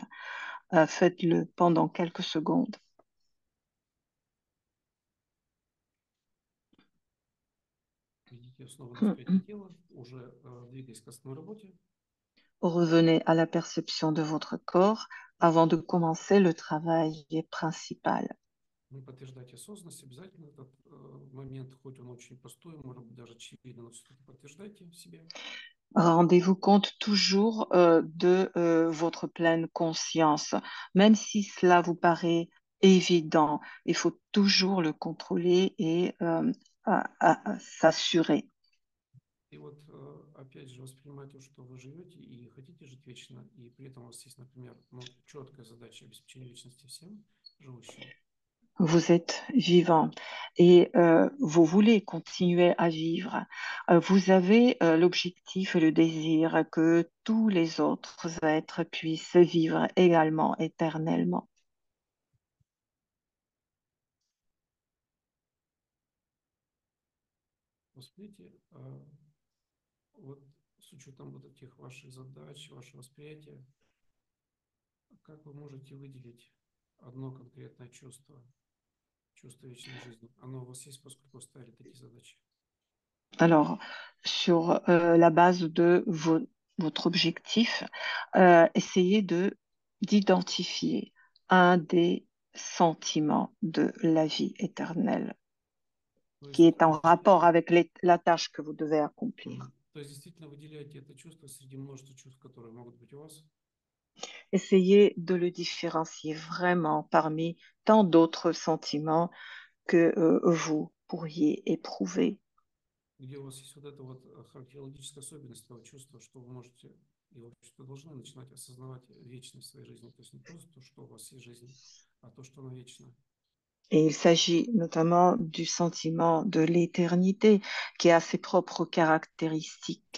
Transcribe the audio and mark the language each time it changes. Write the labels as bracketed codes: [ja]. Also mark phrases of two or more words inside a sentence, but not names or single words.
[fr] Faites-le pendant quelques secondes. [ru] Видите снова на восприятие тела, уже двигаясь к основной работе. [fr] Revenez à la perception de votre corps avant de commencer le travail principal. [ru] Не подтверждайте осознанность, обязательно этот момент, хоть он очень простой, может быть даже очевидно, но все-таки подтверждайте в себе. [fr] Rendez-vous compte toujours de votre pleine conscience. Même si cela vous paraît évident, il faut toujours le contrôler et s'assurer. [ru] И вот опять же воспринимайте то, что вы живете и хотите жить вечно, и при этом у вас есть, например, ну, четкая задача обеспечения вечности всем живущим. [fr] Vous êtes vivant et vous voulez continuer à vivre. Vous avez l'objectif et le désir que tous les autres êtres puissent vivre également éternellement. [ru] Восприятие, вот с учетом вот этих ваших задач, вашего восприятия, как вы можете выделить одно конкретное чувство, чувство вечной жизни? Оно у вас есть, поскольку вы ставили такие задачи? [fr] Alors, sur la base de votre objectif, essayez d'identifier un des sentiments de la vie éternelle [ru] То [fr] qui [ru] есть, [fr] est en rapport avec la tâche que vous devez accomplir. [ru] То То есть действительно выделяйте это чувство среди множества чувств, которые могут быть у вас. [fr] Essayez de le différencier vraiment parmi tant d'autres sentiments que vous pourriez éprouver. [ru] Где у вас есть вот эта вот характерологическая особенность этого чувства, что вы можете и, в общем-то, должны начинать осознавать вечность своей жизни. То есть не просто то, что у вас есть жизнь, а то, что она вечна. [fr] Et il s'agit notamment du sentiment de l'éternité qui a ses propres caractéristiques.